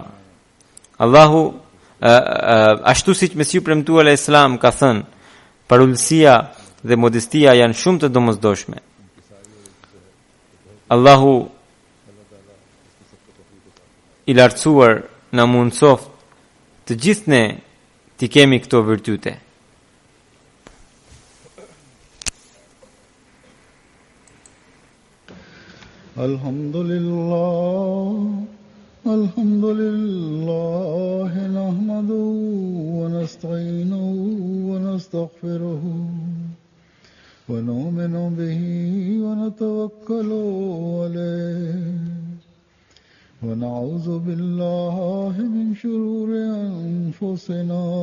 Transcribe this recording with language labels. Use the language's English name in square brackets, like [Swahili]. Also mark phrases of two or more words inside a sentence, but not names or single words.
[Albanian] Allahu ashtu siç Mesiu premtuar e Islam ka thënë, përullësia dhe modestia janë shumë të domosdoshme. Allahu i lartësuar na mundsoft të gjithë ne të kemi këto virtyte. [Arabic] الحمد لله نحمده ونستعينه ونستغفره ونؤمن به ونتوكل عليه ونعوذ بالله من شرور أنفسنا